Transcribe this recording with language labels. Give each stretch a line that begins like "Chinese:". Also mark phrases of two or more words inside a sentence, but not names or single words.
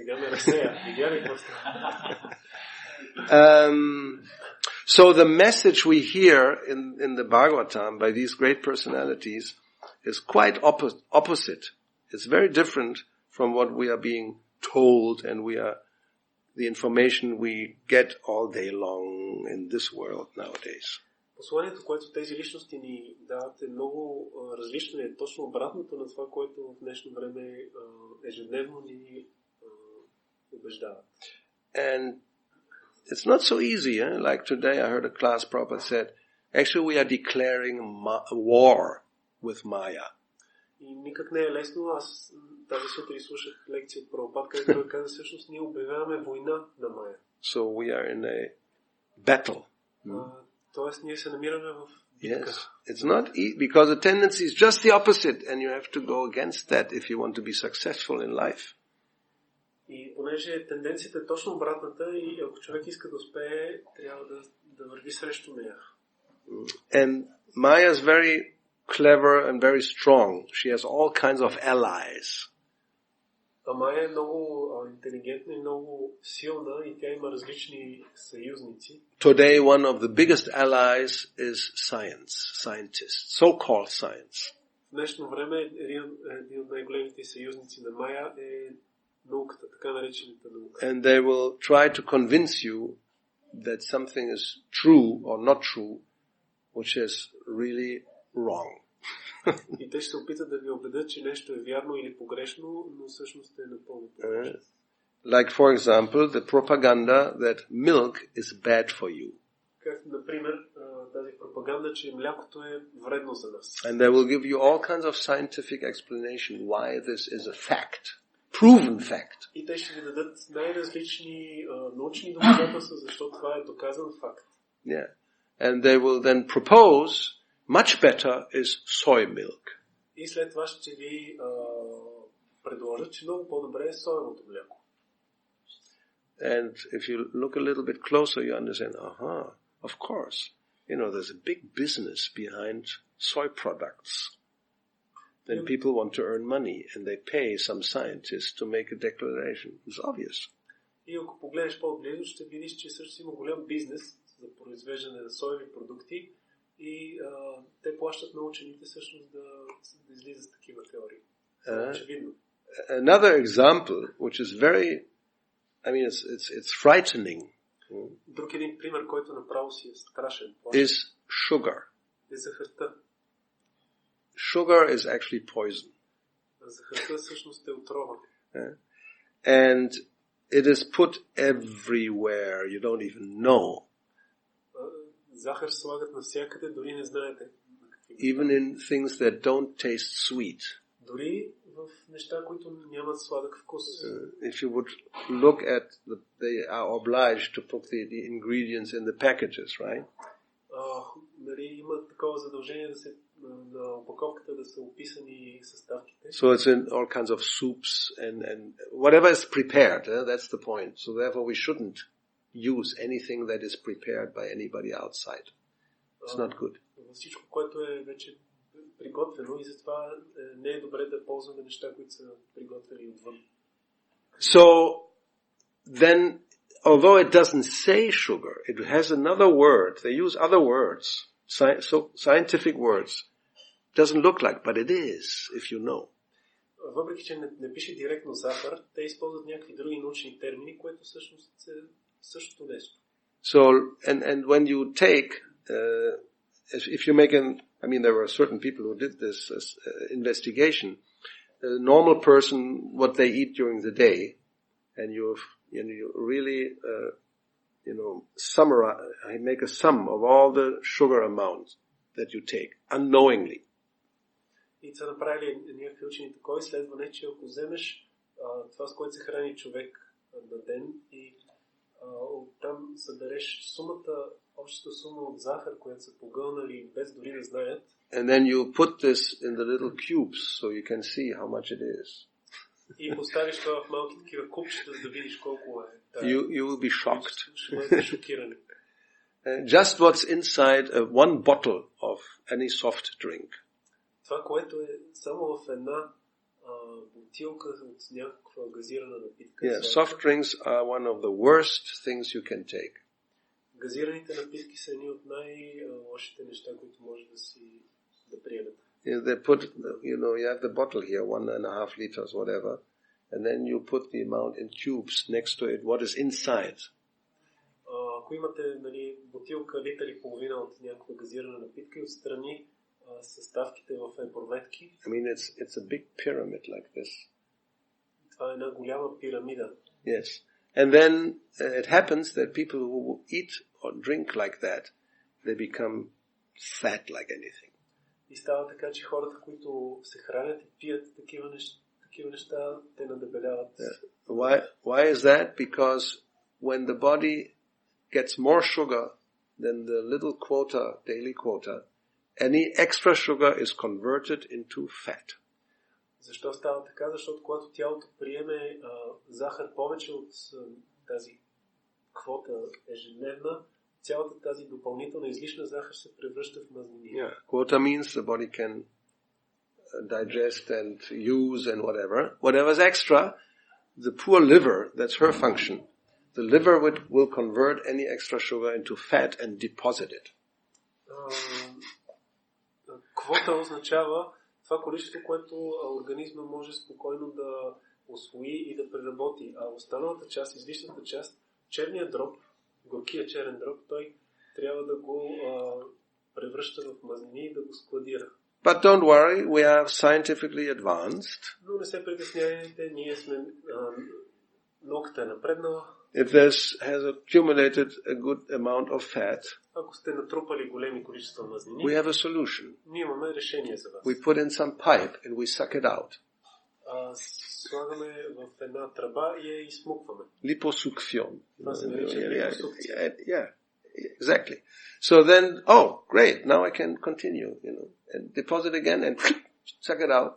English: So the message we hear in the Bhagavatam by these great personalities is quite opposite. It's very different from what we are being told and the information we get all day long in this world nowadays.
Bulgarian: Посланието, което тези личности ни дават е много различно и е точно обратното на това, което в днешно време ежедневно ни убеждават.
English: And it's not so easy, like today I heard a class Prabhupada said, actually we are declaring a war with Maya.
Bulgarian: И никак не е лесно. Аз тази сутрин слушах лекция от Прабхупад, където той каза, всъщност ние обявяваме война на Майя.
English: So we are in a battle.
Bulgarian: Тоест ние се намираме в битка.
English: Yes, it's not because the tendency is just the opposite and you have to go against that if you want to be successful in life.
Bulgarian: И понеже тенденцията е точно обратната и ако човек иска да успее, трябва да върви срещу нея.
English: And Maya is very clever and very strong. She has all kinds of allies.
Bulgarian: А Майя е много интелигентна и много силна и тя има различни съюзници.
English: Today one of the biggest allies is scientists, so-called science.
Bulgarian: В днешно време един от най-големите съюзници на Майя е науката, така наречената наука.
English: And they will try to convince you that something is true or not true, which is really wrong.
Bulgarian: И те ще се опитат да ви убедят, че нещо е вярно или погрешно, но всъщност е напълно погрешно.
English: Like for example, the propaganda that milk is bad for you.
Bulgarian: Как, например, тази пропаганда, че млякото е вредно за нас.
English: And they will give you all kinds of scientific explanation why this is a fact, proven fact.
Bulgarian: И те ще ви дадат най-различни научни доказателства, защото това е доказан факт.
English: Yeah. And they will then propose much better is soy milk.
Bulgarian: И след това ще ви предложат, че много по-добре е соевото мляко.
English: And if you look a little bit closer, you understand, of course, there's a big business behind soy products. Then people want to earn money and they pay some scientists to make a declaration. It's obvious.
Bulgarian: И ако погледнеш по-близо, ще видиш, че също има голям бизнес за произвеждане на соеви продукти и те плащат на учените всъщност да излизат с такива теории. Очевидно.
English: Another example, which is very, it's frightening.
Bulgarian: Друг един пример, който направо си е страшен.
English: Is sugar.
Bulgarian: Е захарта.
English: Sugar is actually poison.
Bulgarian: Захарта всъщност е отрова.
English: And it is put everywhere. You don't even know.
Bulgarian: Захар слагат навсякъде, дори не знаете.
English: Even in things that don't taste sweet.
Bulgarian: Дори в неща, които нямат сладък вкус.
English: If you would look at, they are obliged to put the ingredients in the packages, right?
Bulgarian: Нали, има такова задължение да се на опаковката да са описани съставките.
English: So it's in all kinds of soups and whatever is prepared. That's the point. So therefore we shouldn't use anything that is prepared by anybody outside. It's not good.
Bulgarian: Всичко, което е вече приготвено и затова не е добре да ползваме неща, които са приготвени отвън.
English: So then although it doesn't say sugar, it has another word. They use other words, scientific words. Doesn't look like, but it is, if you know.
Bulgarian: Въпреки, че не пише директно захар, те използват някакви други научни термини, което всъщност е същото нещо.
English: So, and when you take, if you make there were certain people who did this investigation. A normal person, what they eat during the day, and you really, summarize, make a sum of all the sugar amounts that you take, unknowingly.
Bulgarian: И са направили някакви учени такова изследване, че ако вземеш това, с което се храни човек на ден и оттам събереш общата сума от захар, която са погълнали без дори да знаят.
English: And then you put this in the little cubes so you can see how much it is.
Bulgarian: И поставиш това в малки такива купчета, за да видиш колко е.
English: You will be shocked.
Bulgarian: Ще бъдете шокирани.
English: Just what's inside one bottle of any soft drink.
Bulgarian: Това, което е само в една бутилка от някаква газирана напитка.
English: Yeah, soft drinks are one of the worst things you can take.
Bulgarian: Газираните напитки са едни от най-лошите неща, които може да приемете.
English: They put, you have the bottle here, 1.5 liters, whatever, and then you put the amount in cubes next to it, what is inside.
Bulgarian: Ако имате, бутилка литър и половина от някаква газирана напитка и отстрани съставките в броветки.
English: It's a big pyramid like this.
Bulgarian: Това е една голяма пирамида.
English: Yes. And then it happens that people who eat or drink like that, they become fat like anything.
Bulgarian: И става така, че хората, които се хранят и пият такива неща, те надебеляват.
English: Yeah. Why is that? Because when the body gets more sugar than the little daily quota, any extra sugar is converted into fat.
Bulgarian: Защо става така? Защото когато тялото приеме захар повече от тази квота ежедневна, цялата тази допълнителна излишна захар се превръща в мазнини.
English: Yeah. Quota means the body can digest and use and whatever. Whatever's extra, the poor liver, that's her function. The liver will convert any extra sugar into fat and deposit it.
Bulgarian: Квота означава това количество, което организма може спокойно да усвои и да преработи. А останалата част, излишната част, черния дроб, горкия черен дроб, той трябва да го превръща в мазнини и да го складира.
English: But don't worry, we are scientifically advanced.
Bulgarian: Но не се притеснявайте, ние сме науката е напреднала.
English: If this has accumulated a good amount of fat,
Bulgarian: ако сте натрупали големи количества мазнини,
English: we have a solution.
Bulgarian: Ние имаме решение за вас.
English: We put in some pipe and we suck it out.
Bulgarian: Слагаме в една тръба и я изсмукваме.
English: Liposuction.
Bulgarian: Това се нарича липосукция.
English: Yeah, exactly. So then, great, now I can continue, and deposit again and suck it out.